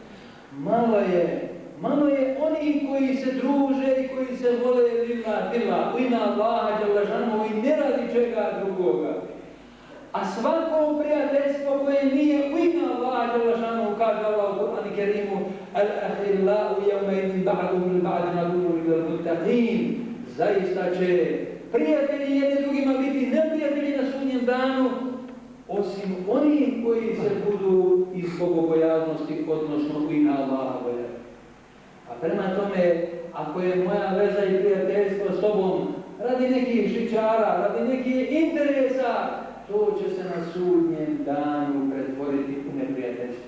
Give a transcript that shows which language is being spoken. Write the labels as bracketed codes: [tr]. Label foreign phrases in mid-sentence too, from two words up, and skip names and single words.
[bs] Malo je oni koji se druže i koji se vole lillah, u ime Allaha [ar] جل شأنه [bs] i ne radi čega drugoga. A svako prijateljstvo koje nije u ime Allaha [ar] جل شأنه, [bs] kaže Allah u Kur'anu Kerimu: [ar] "الأخلاء يومئذ بعضهم لبعض عدو للمتقين." [bs] Zaista će prijatelji jedni drugima biti neprijatelji na sudnjem danu, osim onih koji se budu iz bogobojaznosti, odnosno u ime Allaha bojati. A prema tome, ako je moja veza i prijateljstvo s tobom radi nekih šičara, radi nekih interesa, to će se na sudnjem danu pretvoriti u neprijateljstvo.